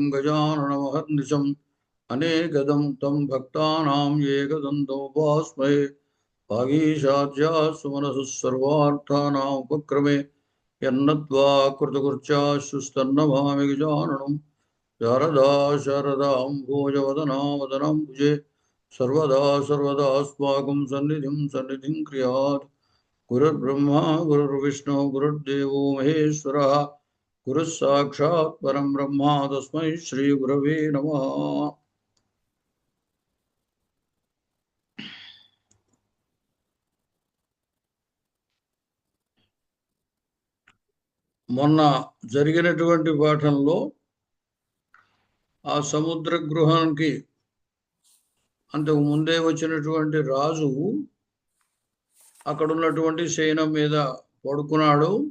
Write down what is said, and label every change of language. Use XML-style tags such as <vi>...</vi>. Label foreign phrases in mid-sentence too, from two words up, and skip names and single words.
<sa>గజాననమహర్నిశం అనేకదం తం భక్తానాం ఏకదంతముపాస్మహే వాగీశాద్యాసు మనసు సర్వార్థానాం ఉపక్రమే యన్నద్వా కృతకృత్యాశుస్తన్నమామి గజాననం శారదా శారదాం భోజవదనావదనం భుజే सर्वदा सर्वदास्माकं सन्निधिं क्रियात् गुरुर्ब्रह्मा गुरुर्विष्णु गुरुर्देवो महेश्वरः गुरुः साक्षात् परं ब्रह्म तस्मै श्रीगुरवे नमः।</sa> <te>మొన్న జరిగినటువంటి పాఠంలో ఆ సముద్ర గృహానికి అంతకు ముందే వచ్చినటువంటి రాజు అక్కడ ఉన్నటువంటి శయనం మీద పడుకున్నాడు.</te>